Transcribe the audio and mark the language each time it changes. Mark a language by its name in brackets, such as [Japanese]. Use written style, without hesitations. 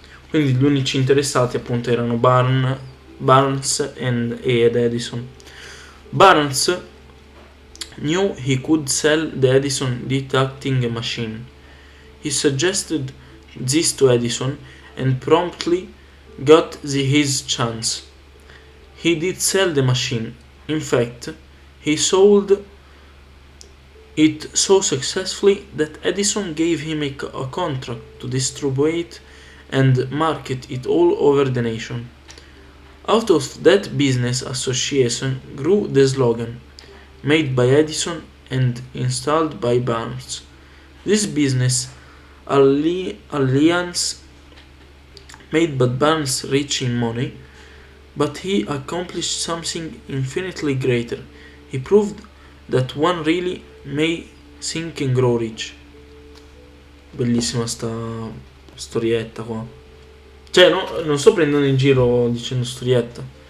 [Italian] Quindi gli unici interessati appunto erano Barnes ed Edison. [English] Barnes knew he could sell the Edison detecting machine. He suggested this to Edison and promptly got his chance. He did sell the machine. In fact, he sold it so successfully that Edison gave him a contract to distribute and market it all over the nation. Out of that business association grew the slogan, made by Edison and installed by Barnes. This business alliance made but Barnes rich in money, but he accomplished something infinitely greater. He proved that one really may think and grow rich. [Italian] Bellissima sta storietta qua. Cioè, no, non sto prendendo in giro dicendo storietta.